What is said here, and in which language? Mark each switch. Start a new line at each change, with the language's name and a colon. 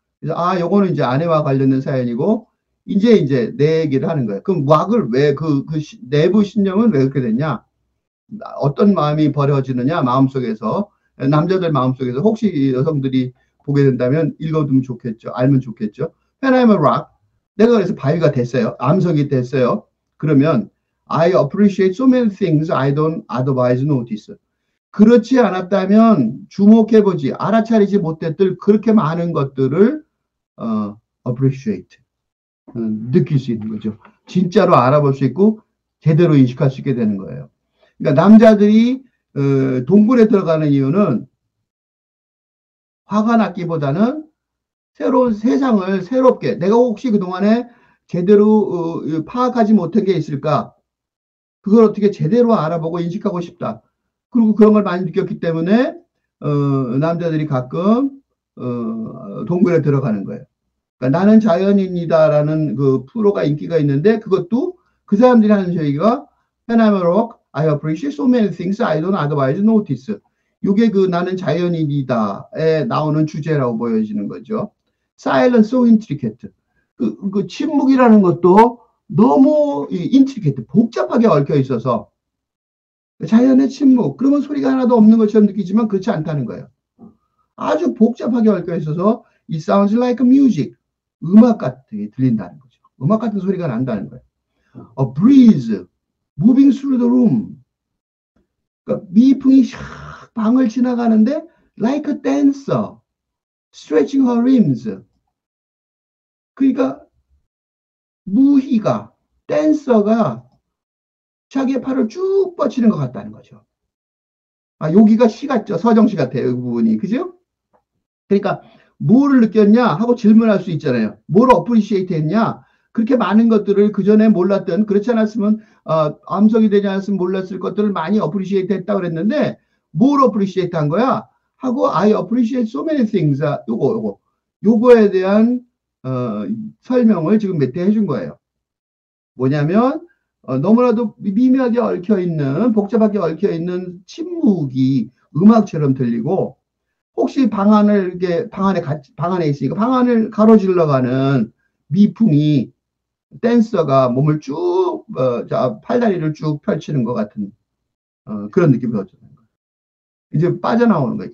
Korean: 그래서 요거는 이제 아내와 관련된 사연이고 이제 내 얘기를 하는 거예요. 그럼 락을 왜 내부 신념은 왜 그렇게 됐냐? 어떤 마음이 버려지느냐? 마음속에서 남자들 마음속에서 혹시 여성들이 보게 된다면 읽어두면 좋겠죠. 알면 좋겠죠.
English: When I'm a rock.
Korean: 내가 그래서 바위가 됐어요. 암석이 됐어요.
English: 그러면 I appreciate so many things I don't otherwise notice.
Korean: 그렇지 않았다면 주목해보지 알아차리지 못했을 그렇게 많은 것들을 appreciate 느낄 수 있는 거죠. 진짜로 알아볼 수 있고 제대로 인식할 수 있게 되는 거예요. 그러니까 남자들이 동굴에 들어가는 이유는 화가 났기보다는 새로운 세상을 새롭게 내가 혹시 그동안에 제대로 파악하지 못한 게 있을까? 그걸 어떻게 제대로 알아보고 인식하고 싶다. 그리고 그런 걸 많이 느꼈기 때문에 남자들이 가끔 동굴에 들어가는 거예요. 그러니까 나는 자연인이다라는 그 프로가 인기가 있는데 그것도 그 사람들이 하는 얘기가
English: When I'm a rock, I appreciate so many things I don't otherwise notice.
Korean: 이게 그 나는 자연인이다에 나오는 주제라고 보여지는 거죠.
English: Silence so intricate.
Korean: 그 침묵이라는 것도 너무 인트리케이트, 복잡하게 얽혀 있어서 자연의 침묵, 그러면 소리가 하나도 없는 것처럼 느끼지만 그렇지 않다는 거예요. 아주 복잡하게 얽혀 있어서
English: It sounds like music,
Korean: 음악 같게 들린다는 거죠. 음악 같은 소리가 난다는 거예요.
English: A breeze, moving through the room.
Korean: 그러니까 미풍이 샥 방을 지나가는데
English: like a dancer, stretching her limbs.
Korean: 그러니까 무희가, 댄서가 자기의 팔을 쭉 뻗치는 것 같다는 거죠. 여기가 시 같죠. 서정시 같아요. 이 부분이. 그죠? 그러니까 뭐를 느꼈냐 하고 질문할 수 있잖아요. 뭘 어프리시에이트 했냐? 그렇게 많은 것들을 그전에 몰랐던 그렇지 않았으면 암석이 되지 않았으면 몰랐을 것들을 많이 어프리시에이트 했다고 그랬는데 뭘 어프리시에이트 한 거야?
English: 하고 I appreciate so many things.
Korean: 요거에 대한 설명을 지금 몇 대 해준 거예요. 뭐냐면 너무나도 미묘하게 얽혀있는 복잡하게 얽혀있는 침묵이 음악처럼 들리고 혹시 방 안에 있으니까 방 안을 가로질러 가는 미풍이 댄서가 몸을 쭉 팔다리를 쭉 펼치는 것 같은 그런 느낌이 들었잖아요. 이제 빠져나오는 거예요.